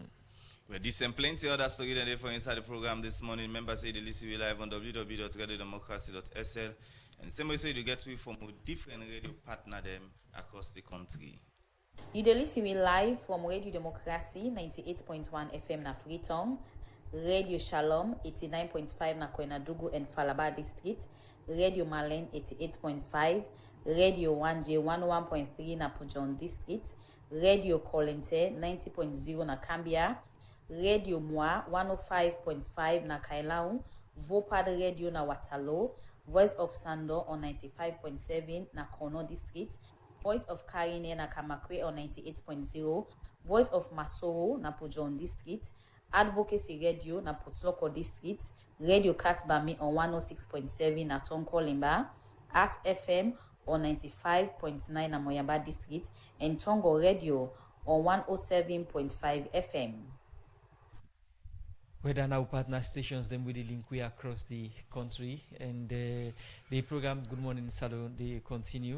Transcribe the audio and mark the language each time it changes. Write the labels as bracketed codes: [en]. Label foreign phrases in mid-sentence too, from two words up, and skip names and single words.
[kri] Well, this and plenty other stories there for inside the program this morning. Members say they listen live on www.radiodemocracy.sl, and same way so you get with from different radio partner them across the country. You dey listen we live from Radio Democracy 98.1 FM na Freetown, Radio Shalom 89.5 na Koinadugu and Falaba District, Radio Malen 88.5, Radio 1J 101.3 na Pujon District, Radio Kolente 90.0 na Cambia, Radio Moi 105.5 na Kailau, Vopad Radio na Watalo, Voice of Sando on 95.7 na Kono District, Voice of Karine na Kamakwe on 98.0, Voice of Masoro na Pujon District, Advocacy Radio na Putloko District, Radio Katbami on 106.7 na Tonko Limba, Art FM on 95.9 na Moyamba District, and Tongo Radio on 107.5 FM. Whether now partner stations, then we link we across the country, and the program Good Morning Saloon they continue.